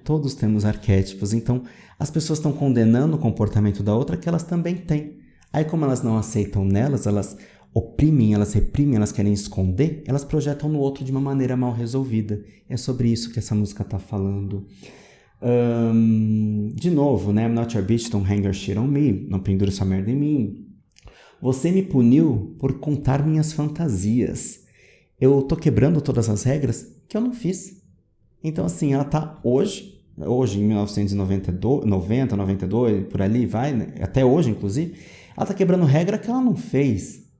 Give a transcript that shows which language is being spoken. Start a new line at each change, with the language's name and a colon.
Portuguese: Todos temos arquétipos. Então, as pessoas estão condenando o comportamento da outra que elas também têm. Aí, como elas não aceitam nelas, elas oprimem, elas reprimem, elas querem esconder, elas projetam no outro de uma maneira mal resolvida. É sobre isso que essa música está falando.
English: De novo, né? I'm not your bitch, don't hang your shit on me.
Portuguese: Não pendure sua merda em mim. Você me puniu por contar minhas fantasias. Eu tô quebrando todas as regras que eu não fiz. Então, assim, ela tá hoje em 1992, 90, 92, por ali, vai, né? Até hoje, inclusive, ela tá quebrando regra que ela não fez.